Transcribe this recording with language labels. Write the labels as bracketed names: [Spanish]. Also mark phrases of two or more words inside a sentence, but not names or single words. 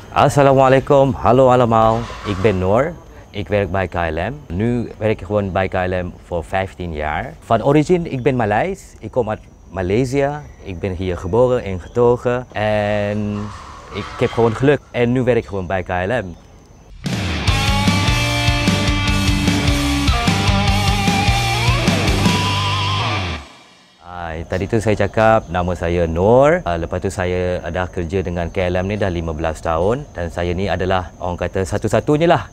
[Dutch] Assalamualaikum, hallo allemaal. Ik ben Noor. Ik werk bij KLM. Nu werk ik gewoon bij KLM voor 15 jaar. Van origine, ik ben Maleis. Ik kom uit Maleisië. Ik ben hier geboren en getogen. En ik heb gewoon geluk. En nu werk ik gewoon bij KLM. [Malay] Tadi tu saya cakap nama saya Noor. Lepas tu saya dah kerja dengan KLM ni dah 15 tahun dan saya ni adalah orang kata satu-satunya lah.